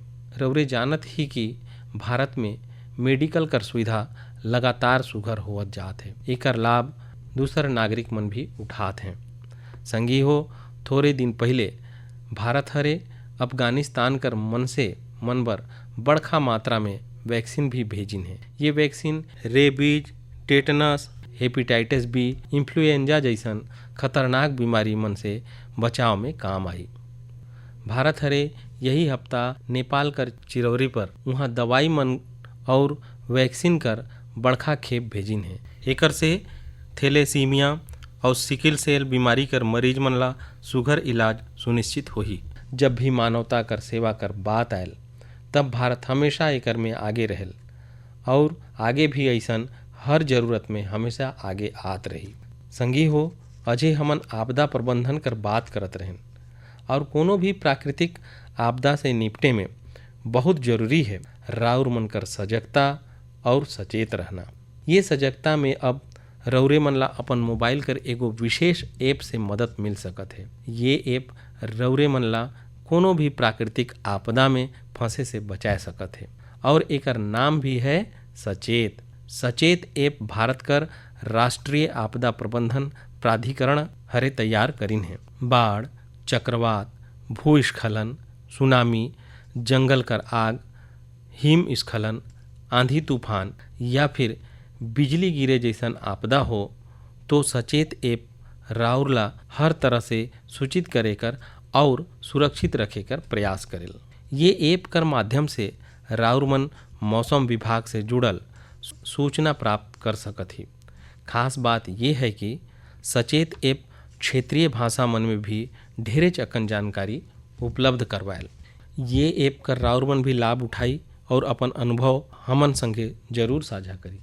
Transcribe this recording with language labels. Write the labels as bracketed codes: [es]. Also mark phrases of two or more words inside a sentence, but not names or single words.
[sck] रउरे जानत ही कि भारत में मेडिकल कर सुविधा लगातार सुघर होवत जात है। एकर लाभ दूसर नागरिक मन भी उठात हैं। संगी हो, थोड़े दिन पहले भारत हरे अफगानिस्तान कर मन बर बड़खा मात्रा में वैक्सीन भी भेजिन है। ये वैक्सीन रेबीज, टेटनस, हेपेटाइटिस बी, इन्फ्लुएंजा जैसन खतरनाक बीमारी मन से बचाव में काम आई। भारत हरे यही हफ्ता नेपाल कर चिरौरी पर वहाँ दवाई मन और वैक्सीन कर बड़खा खेप भेजिन है। एकर से थैलेसीमिया और [en] sickle cell [sck] बीमारी कर मरीज मन ला सुघर इलाज सुनिश्चित होही। जब भी मानवता कर सेवा कर बात आयल तब भारत हमेशा एकर में आगे रहेल और आगे भी ऐसन हर जरूरत में हमेशा आगे आत रही। संगी हो, अजय हमन आपदा प्रबंधन कर बात करत रहें और कोनो भी प्राकृतिक आपदा से निपटे में बहुत जरूरी है राउर मन कर सजगता और सचेत रहना। ये सजगता में अब रउरे मन ला अपन मोबाइल कर एगो विशेष ऐप से मदद मिल सकत है। ये ऐप रउरे मन ला कोनो भी प्राकृतिक आपदा में फंसे से बचा सकत है और एकर नाम भी है सचेत। सचेत ऐप भारत कर राष्ट्रीय आपदा प्रबंधन प्राधिकरण हरे तैयार करीन है। बाढ़, चक्रवात, भूस्खलन, सुनामी, जंगल कर आग, हिमस्खलन, आंधी तूफान या फिर बिजली गिरे जैसन आपदा हो तो सचेत ऐप राउरला हर तरह से सूचित करे कर और सुरक्षित रखे कर प्रयास करेल। ये ऐप कर माध्यम से राउर मन मौसम विभाग से जुड़ल सूचना प्राप्त कर सकत ही। खास बात ये है कि सचेत ऐप क्षेत्रीय भाषा मन में भी ढेरे चकन जानकारी उपलब्ध करवायल। ये ऐप कर राउर मन भी लाभ उठाई और अपन अनुभव हमन संगे जरूर साझा करी।